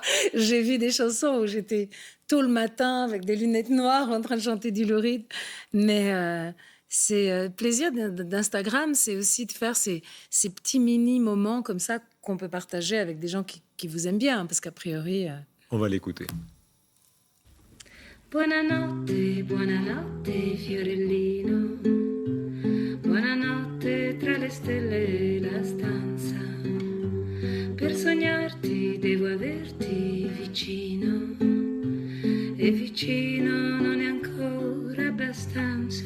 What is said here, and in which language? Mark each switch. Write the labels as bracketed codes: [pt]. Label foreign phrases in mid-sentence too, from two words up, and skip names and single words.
[fr] J'ai vu des chansons où j'étais tôt le matin avec des lunettes noires en train de chanter du Lou Reed. Mais c'est plaisir d'Instagram, c'est aussi de faire ces petits mini-moments comme ça qu'on peut partager avec des gens qui vous aiment bien. Parce qu'a priori... On va l'écouter. [it] Buonanotte, buonanotte, fiorellino. Buonanotte tra le stelle e la stanza. Per sognarti devo averti vicino. E vicino non è ancora abbastanza.